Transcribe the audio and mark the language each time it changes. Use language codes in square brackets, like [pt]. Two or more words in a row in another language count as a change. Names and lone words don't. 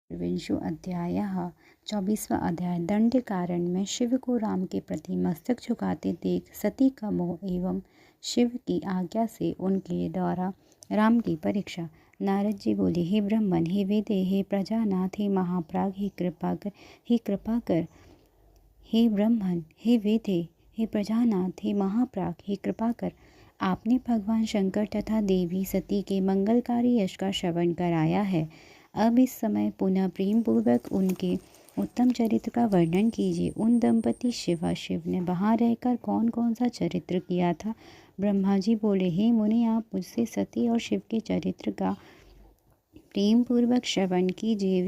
[hi] विंशो अध्यायः 24वां अध्याय। दंड कारण में शिव को राम के प्रति मस्तक झुकाते देख सती का मोह एवं शिव की आज्ञा से उनके द्वारा राम की परीक्षा। नारद जी बोले, हे ब्रह्मन, हे वेदे, हे प्रजानाथ, हे महाप्राग, हे कृपा कर, हे कृपा कर। हे ब्रह्मन, हे वेदे, हे प्रजानाथ, हे महाप्राग, हे कृपा कर। आपने भगवान शंकर तथा देवी सती के मंगलकारी यश का श्रवण कराया है। अब इस समय पुनः प्रेम पूर्वक उनके उत्तम चरित्र का वर्णन कीजिए। उन दंपति शिवाशिव ने वहाँ रहकर कौन कौन सा चरित्र किया था? ब्रह्मा जी बोले, हे मुनि, आप मुझसे सती और शिव के चरित्र का प्रेम पूर्वक श्रवण कीजिए।